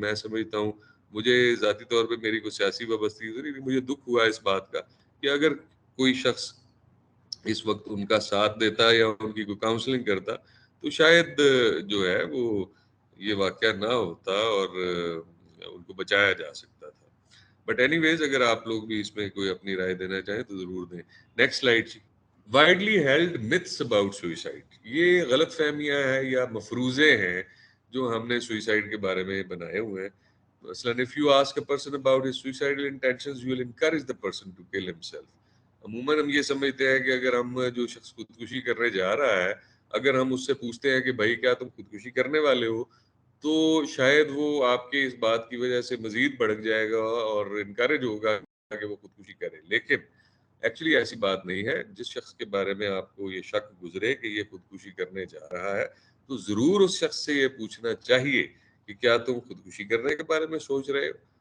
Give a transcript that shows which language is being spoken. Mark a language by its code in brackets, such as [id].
[ur] میں سمجھتا ہوں، مجھے ذاتی طور پہ میری کوئی سیاسی وابستگی نہیں، مجھے دکھ ہوا اس بات کا کہ اگر کوئی شخص اس وقت ان کا ساتھ دیتا یا ان کی کوئی کاؤنسلنگ کرتا تو شاید جو ہے وہ یہ واقعہ نہ ہوتا اور ان کو بچایا جا سکتا تھا. [en] but anyways, [ur] اگر آپ لوگ بھی اس میں کوئی اپنی رائے دینا چاہیں تو ضرور دیں. Next slide. [en] Widely held myths about suicide. [ur] یہ غلط فہمیاں ہیں یا مفروضے ہیں جو ہم نے سوئسائڈ کے بارے میں بنائے ہوئے ہیں. [en] مثلاً if you ask a person about his suicidal intentions, you will encourage the person to kill himself. [ur] عموماً ہم یہ سمجھتے ہیں کہ اگر ہم جو شخص خودکشی کرنے جا رہا ہے، اگر ہم اس سے پوچھتے ہیں کہ بھائی کیا تم خودکشی کرنے والے ہو، تو شاید وہ آپ کے اس بات کی وجہ سے مزید بھڑک جائے گا اور انکریج ہوگا کہ وہ خودکشی کرے. لیکن ایکچولی ایسی بات نہیں ہے. جس شخص کے بارے میں آپ کو یہ شک گزرے کہ یہ خودکشی کرنے جا رہا ہے تو ضرور اس شخص سے یہ پوچھنا چاہیے کہ کیا تم خودکشی کرنے کے بارے میں سوچ رہے ہو.